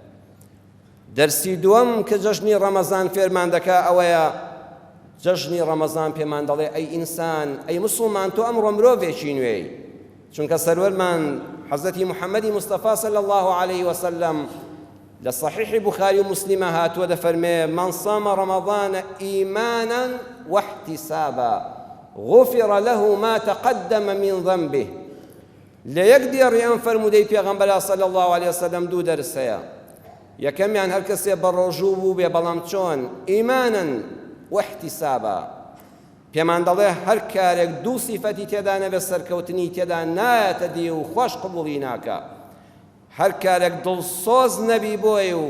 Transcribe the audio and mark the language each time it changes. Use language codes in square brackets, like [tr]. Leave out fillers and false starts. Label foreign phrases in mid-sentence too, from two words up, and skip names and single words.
[ckb] دەرسی دووەم کە جەژنی ڕەمەزان فێرمان دەکا ئەوەیە جەژنی ڕەمەزان پێمان دەڵێ ئەی ئینسان ئەی موسڵمان تۆ ئەمڕۆ مرۆڤێکی نوێی چونکە سەروەرمان حەزەتی محەممەدی مستەفا [ar] صلی الله عليه وسلم [ckb] لە صحیحی بوخاری و مسلمە هاتووە دەفەرمێ [ar] من صام رمضان إيمانا واحتسابا غفر له ما تقدم من ذنبه [ckb] لە یەک دێڕی ئەم فەرموودەی پێغەمبەر [ar] صلی الله عليه وسلم [ckb] دوو دەرس هەیە یەکەمیان هەر کەسێ بەڕۆژوو بوو بێ بەڵام چۆن [ar] ئیمانن واحتسابا [ckb] پێمان دەڵێ هەر کارێک دوو سیفەتی تێدا نەبێ سەرکەوتنی تێدا نایەتە دی و خۆش قبوڵی ناکە هەر کارێک دڵسۆز نەبی بۆی و